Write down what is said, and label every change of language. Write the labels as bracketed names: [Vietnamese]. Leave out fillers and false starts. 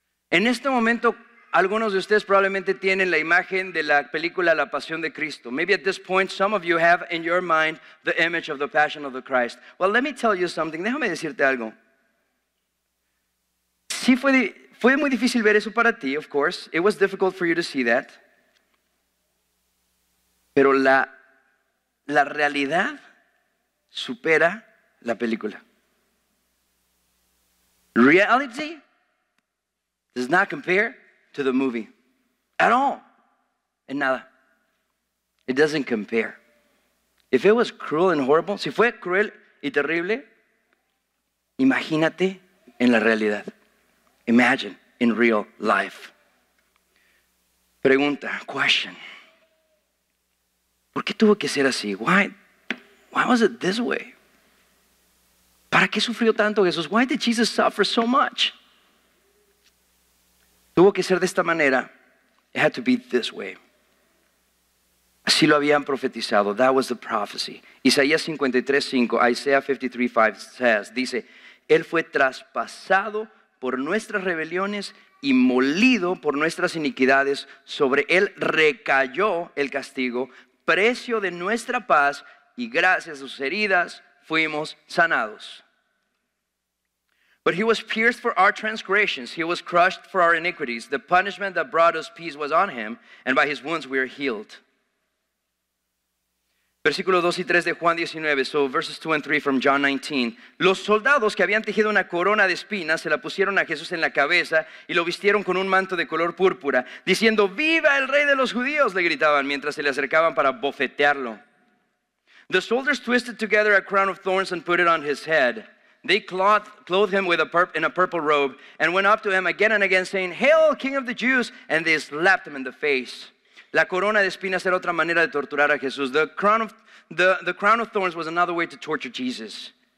[Spanish] En este momento, algunos de ustedes probablemente tienen la imagen de la película La Pasión de Cristo. [English] Maybe at this point, some of you have in your mind the image of the Passion of the Christ. Well, let me tell you something. [Spanish] Déjame decirte algo. Sí fue muy difícil ver eso para ti, [English] of course. It was difficult for you to see that. [Spanish] Pero la realidad supera la película. [English] Reality does not compare to the movie at all. [Spanish] En nada. [English] It doesn't compare. If it was cruel and horrible, [Spanish] si fue cruel y terrible, imagínate en la realidad. [English] Imagine in real life. [Spanish] Pregunta, [English] question. [Spanish] ¿Por qué tuvo que ser así? [English] Why was it this way? [Spanish] ¿Para qué sufrió tanto Jesús? [English] Why did Jesus suffer so much? [Spanish] Tuvo que ser de esta manera. [English] It had to be this way. [Spanish] Así lo habían profetizado. [English] That was the prophecy. [Spanish] Isaías 53:5, [English] Isaiah 53:5 says, [Spanish] dice, Él fue traspasado por nuestras rebeliones y molido por nuestras iniquidades. Sobre Él recayó el castigo, precio de nuestra paz, y gracias a sus heridas fuimos sanados. [English] But he was pierced for our transgressions, he was crushed for our iniquities. The punishment that brought us peace was on him, and by his wounds we are healed. [Spanish] Versículos 2 y 3 de Juan 19, [English] so verses 2 and 3 from John 19. [Spanish] Los soldados que habían tejido una corona de espinas se la pusieron a Jesús en la cabeza y lo vistieron con un manto de color púrpura, diciendo, ¡Viva el Rey de los Judíos!, le gritaban mientras se le acercaban para bofetearlo. [English] The soldiers twisted together a crown of thorns and put it on his head. They clothed him in a purple robe and went up to him again and again, saying, Hail, King of the Jews! And they slapped him in the face. [Spanish] La corona de espinas era otra manera de torturar a Jesús. [English] The crown of thorns was another way to torture Jesus.